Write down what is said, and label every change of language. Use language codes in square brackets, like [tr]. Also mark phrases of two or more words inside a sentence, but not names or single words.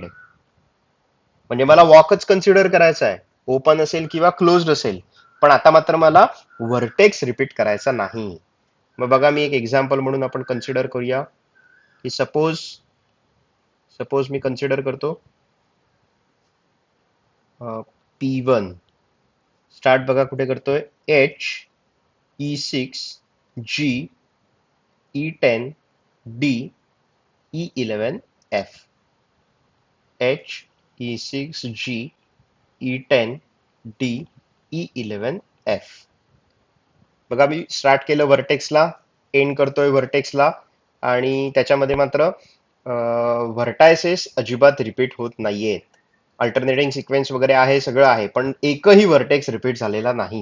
[mr] म्हणजे मला [en] walk consider [mr] करायचा आहे, ओपन असेल किंवा क्लोज्ड असेल, पण आता मात्र मला [en] vertex repeat [mr] करायचा नाही. मग बघा मी एक एक्झाम्पल म्हणून आपण कन्सिडर करूया की [en] suppose suppose [mr] मी कन्सिडर करतो [en] P1 start [mr] बघा कुठे करतोय, [en] H, E6 G, E10 D, E11 F. H, E6 G, E10 D, E11 F. [mr] बघा मी स्टार्ट केलं व्हर्टेक्सला, एंड करतोय व्हर्टेक्सला, आणि त्याच्यामध्ये मात्र व्हर्टायसेस अजिबात रिपीट होत नाहीयेत. [en] alternating sequence [mr] वगैरे आहे, सगळं आहे, पण एकही [en] vertex repeat [mr] झालेला नाही.